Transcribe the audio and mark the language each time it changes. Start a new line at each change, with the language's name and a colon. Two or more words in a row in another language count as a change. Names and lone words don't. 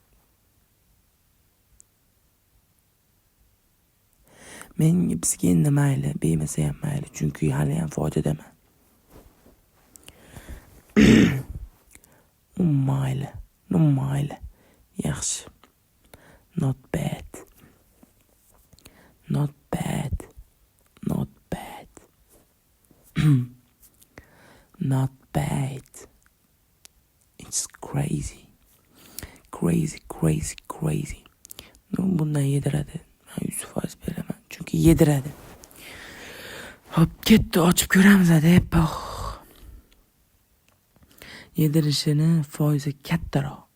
Uzbek: Menga bizga endi mayli, bermasa ham mayli, chunki hali ham foydadaman. Mayli. Yaxshi.
English: Not bad. Not bad. It's crazy.
Uzbek: Bundan yediradi. Men 100% beraman. Chunki yediradi. Hop, ketdi, ochib ko'ramiz deb. Yedirishini foizi kattaroq.